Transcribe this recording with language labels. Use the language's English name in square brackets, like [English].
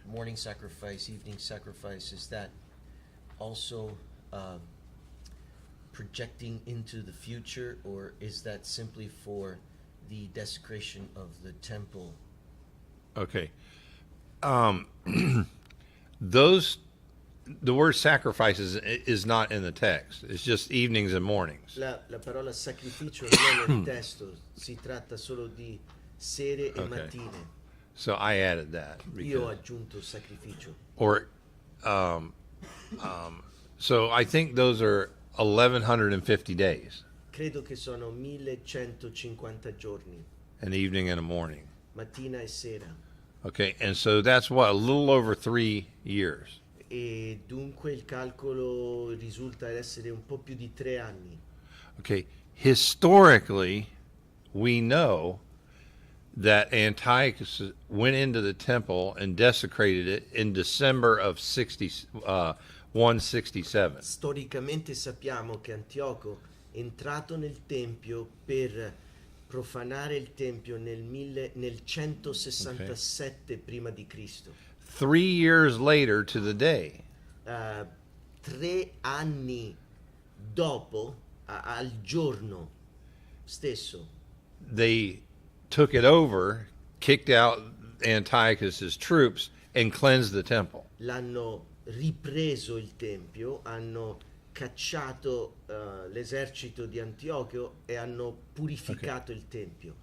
[English] morning sacrifice, evening sacrifice, is that also projecting into the future, or is that simply for the desecration of the temple? Okay. The word sacrifices is not in the text. It's just evenings and mornings. [Italian] La parola sacrificio non è nel testo, si tratta solo di sere e [English] Okay. [Italian] mattine. [English] So I added that. [Italian] Io ho [English] because- [Italian] aggiunto sacrificio. [English] So I think those are 1,150 days, [Italian] Credo che sono 1150 giorni, [English] an evening and a morning. [Italian] mattina e sera. [English] Okay, and so that's what, a little over 3 years. [Italian] E dunque il calcolo risulta essere un po' più di 3 anni. [English] Okay, historically, we know that Antiochus went into the temple and desecrated it in December of 167. [Italian] Storicamente sappiamo che Antioco è entrato nel tempio per profanare il tempio nel 167 prima di Cristo. [English] 3 years later to the day, [Italian] 3 anni dopo, al giorno stesso, [English] they took it over, kicked out Antiochus's troops, and cleansed the temple. [Italian] l'hanno ripreso il tempio, hanno cacciato l'esercito di Antiochio e hanno purificato il Tempio.